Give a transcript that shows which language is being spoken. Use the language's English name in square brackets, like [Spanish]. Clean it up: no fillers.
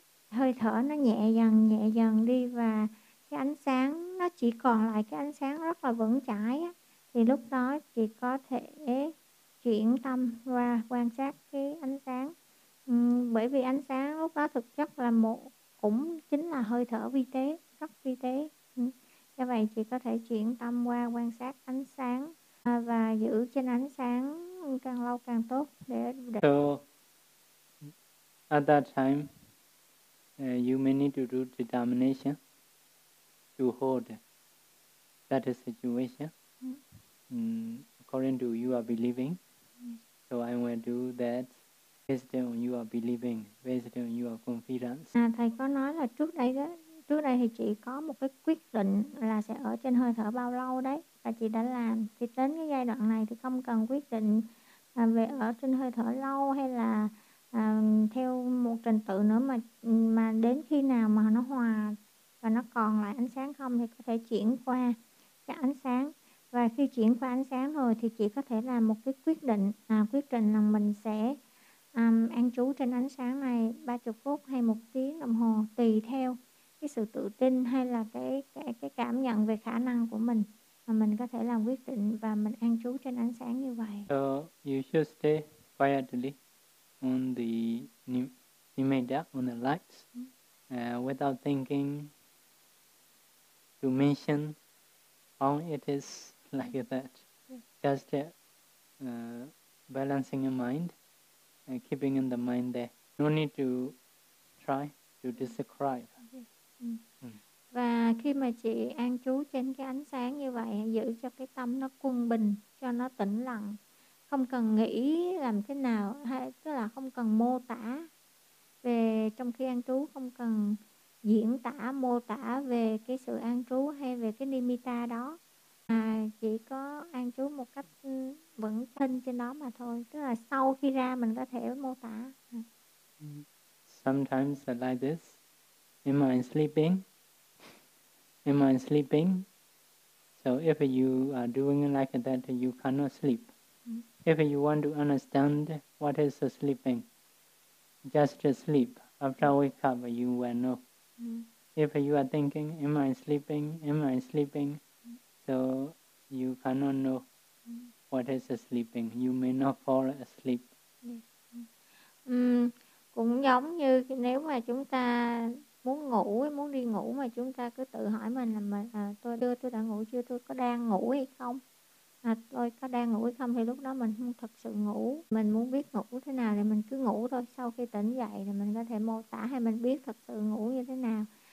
[Vietnamese] hơi thở nó nhẹ dần đi, và cái ánh sáng nó chỉ còn lại cái ánh sáng rất là vững chãi á, thì lúc đó chị có thể chuyển tâm qua quan sát cái ánh sáng. Bởi vì ánh sáng lúc đó thực chất là một cũng chính là hơi thở vi tế, rất vi tế. Do vậy chị có thể chuyển tâm qua quan sát ánh sáng và giữ trên ánh sáng càng lâu càng tốt để [English] so at that time you may need to do determination to hold that situation according to you are believing. So I will do that based on you are believing, based on your confidence. [Vietnamese] Thầy có nói là trước đây đó, trước đây thì chị có một cái quyết định là sẽ ở trên hơi thở bao lâu đấy, và chị đã làm. Thì đến cái giai đoạn này thì không cần quyết định về ở trên hơi thở lâu hay là theo một trình tự nữa, mà đến khi nào mà nó hòa và nó còn lại ánh sáng không thì có thể chuyển qua cái ánh sáng. Và khi chuyển qua ánh sáng rồi thì chị có thể làm một cái quyết định, quyết định là mình sẽ an trú trên ánh sáng này 30 phút hay 1 tiếng đồng hồ, tùy theo cái sự tự tin hay là cái cảm nhận về khả năng của mình, mà mình có thể làm quyết định và mình an trú trên ánh sáng như vậy. [English] So you should stay quietly on the nimitta, on the lights, without thinking to mention how it is like that. Just balancing your mind and keeping in the mind there. No need to try to describe. Yes. [Vietnamese] Và khi mà chị an trú trên cái ánh sáng như vậy, giữ cho cái tâm nó quân bình, cho nó tĩnh lặng, không cần nghĩ làm thế nào, hay tức là không cần mô tả về, trong khi an trú không cần diễn tả mô tả về cái sự an trú hay về cái nimitta đó, mà chỉ có an trú một cách vững tin trên đó mà thôi, tức là sau khi ra mình có thể mô tả. [English] Sometimes like this, am I sleeping? Am I sleeping? So if you are doing like that, you cannot sleep. If you want to understand what is sleeping, just sleep. After wake up, you will know. If you are thinking, am I sleeping? Am I sleeping? So you cannot know what is sleeping. You may not fall asleep. [Vietnamese] Cũng giống như nếu mà chúng ta muốn ngủ, muốn đi ngủ mà chúng ta cứ tự hỏi mình là tôi đã ngủ chưa, tôi có đang ngủ hay không, tôi có đang ngủ hay không, thì lúc đó mình không thật sự ngủ. Mình muốn biết ngủ thế nào thì mình cứ ngủ thôi, sau khi tỉnh dậy thì mình có thể mô tả hay mình biết thật sự ngủ như thế nào.